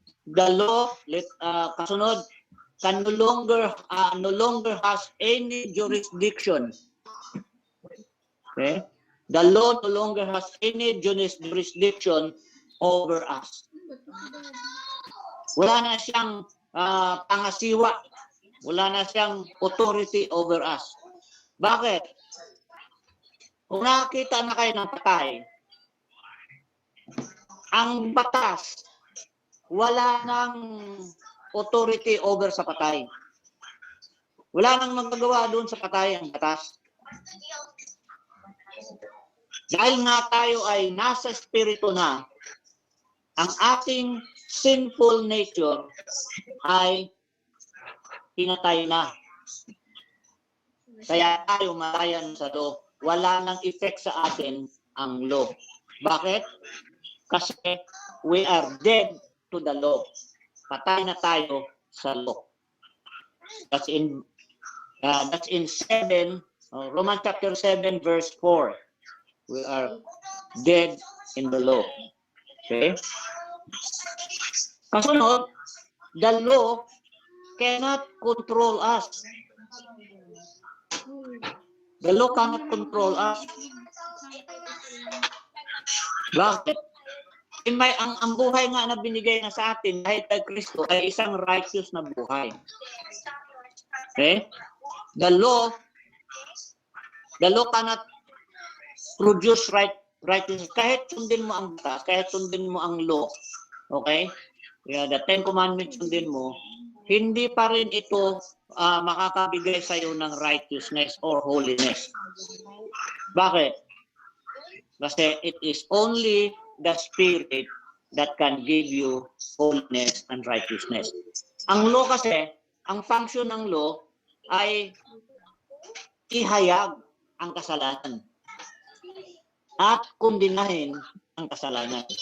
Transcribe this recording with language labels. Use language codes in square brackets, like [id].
[en] The law, kasunod, can no longer has any jurisdiction. Okay? The law no longer has any jurisdiction over us. [tl] Wala na siyang pangasiwa. Wala na siyang [en] authority over us. [tl] Bakit? Kung nakakita na kayo ng patay, ang batas, wala nang authority over sa patay. Wala nang magagawa doon sa patay ang batas. Dahil nga tayo ay nasa espiritu na, ang ating sinful nature ay pinatay na. Kaya tayo malayan sa law. Wala nang effect sa atin ang law. Bakit? Kasi [en] we are dead to the law. [tl] Patay na tayo sa law. [en] That's in 7, Romans chapter 7 verse 4. We are dead in the law. Okay? Kasunod, the law cannot control us. The law cannot control us. Bakit? [tl] Ang buhay nga na binigay na sa atin dahil kay Kristo ay isang righteous na buhay. Okay? [en] The law cannot produce righteousness. [tl] Kahit sundin mo ang batas, kahit sundin mo ang law, okay? Yeah, the 10 Commandments sundin mo, hindi pa rin ito makakabigay sa iyo ng righteousness or holiness. Bakit? [en] Kasi it is only the Spirit that can give you holiness and righteousness. [tl] Ang law kasi, ang function ng law ay ihayag ang kasalanan at kundinahin ang kasalanan.